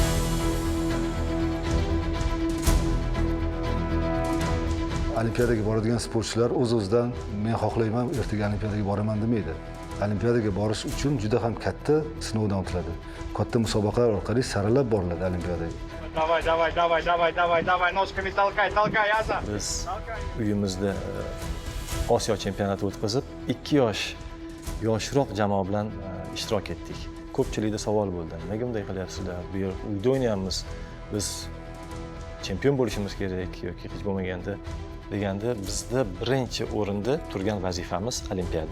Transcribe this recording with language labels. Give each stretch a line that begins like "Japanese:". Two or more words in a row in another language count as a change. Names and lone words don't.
Uzbek: Olimpiadaga boradigan sportchilar o'z-o'zidan men xohlayman ertaga olimpiadaga boraman demaydi. Olimpiadaga borish uchun juda ham katta sinovdan o'tiladi. Katta musobaqalar orqali saralab boriladi olimpiadaga.
Russian: Давай, ножками толкай, Asa.
Uzbek: Biz uyimizda Osiyo chempionati o'tkazib, 2 yoshroq jamoa bilan ishtirok etdik. Ko'pchilikda savol bo'ldi. Nega bunday qilyapsizlar? Bu yer uyda o'ynayapmiz. Biz chempion bo'lishimiz kerak yoki hech bo'lmaganda deganda bizda birinchi o'rinda turgan vazifamiz olimpiada.